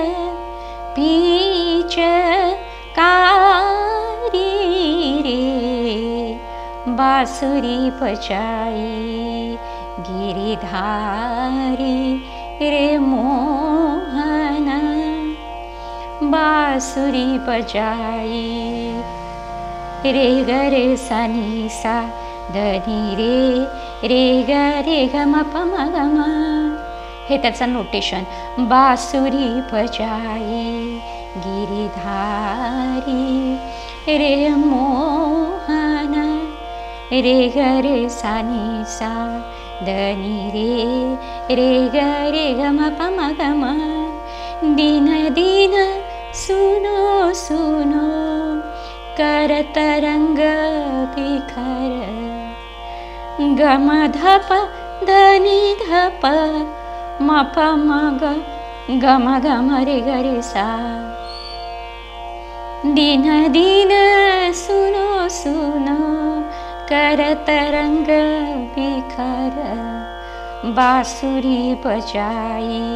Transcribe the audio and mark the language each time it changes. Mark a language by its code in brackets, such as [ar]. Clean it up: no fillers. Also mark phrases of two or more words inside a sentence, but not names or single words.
[hi] पीच कारी रे, बांसुरी बजाई गिरिधारी रे मोहन, बांसुरी बजाई रे ग रे सा नी सा धनी रे ग रे ग म प म ग म, [mr] हे त्याचं नोटेशन. [hi] बांसुरी बजाई गिरिधारी रे मोहन, रे ग रे सा नी सा धनी रे ग रे ग म प म ग म, दिन दिन सुनो सुनो करत रंग बिखर, गम धप धनी धप म प म ग गम गम रे ग रे सा, दिन दिन सुनो सुनो करत रंग बिखर, बांसुरी बजाई